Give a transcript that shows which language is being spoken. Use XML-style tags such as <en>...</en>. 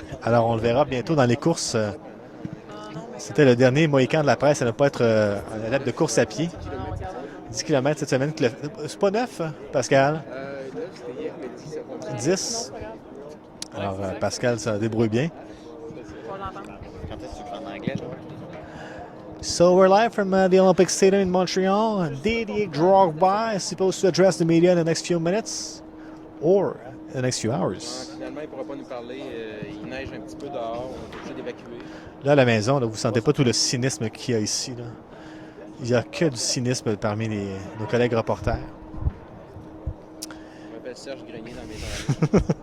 <fr>Alors, on le verra bientôt dans les courses. C'était le dernier Mohican de la presse à ne pas être un adepte de course à pied. 10 km cette semaine. C'est pas neuf, Pascal? Là, c'était hier, mais 10 secondes. 10. Alors, Pascal, ça débrouille bien. Quand est-ce que tu fais en anglais, toi?</fr> <en>So we're live from the Olympic Stadium in Montreal. Didier Drogba is supposed to address the media in the next few minutes or the next few hours.</en> <fr>Finalement, il ne pourra pas nous parler. Il neige un petit peu dehors. On est obligé d'évacuer. Là, à la maison, là, vous ne sentez pas tout le cynisme qu'il y a ici. Là. Il n'y a que du cynisme parmi nos collègues reporters. Je m'appelle Serge Grenier dans mes oreilles.</fr>